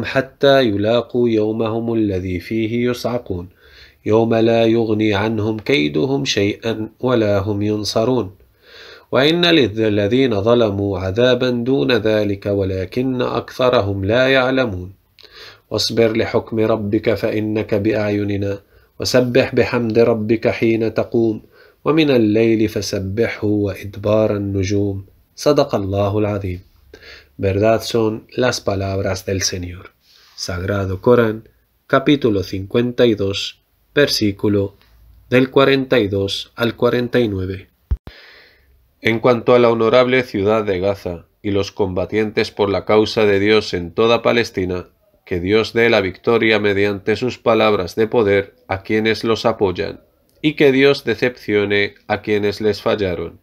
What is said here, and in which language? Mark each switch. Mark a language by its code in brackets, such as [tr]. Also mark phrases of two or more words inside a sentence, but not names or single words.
[ar] حتى يلاقوا يومهم الذي فيه يصعقون يوم لا يغني عنهم كيدهم شيئا ولا هم ينصرون وإن للذين ظلموا عذابا دون ذلك ولكن أكثرهم لا يعلمون واصبر لحكم ربك فإنك بأعيننا وسبح بحمد ربك حين تقوم ومن الليل فسبحه وإدبار النجوم صدق الله العظيم. [es] Verdad son las palabras del Señor. Sagrado Corán, capítulo 52, versículo del 42 al 49. En cuanto a la honorable ciudad de Gaza y los combatientes por la causa de Dios en toda Palestina, que Dios dé la victoria mediante sus palabras de poder a quienes los apoyan, y que Dios decepcione a quienes les fallaron.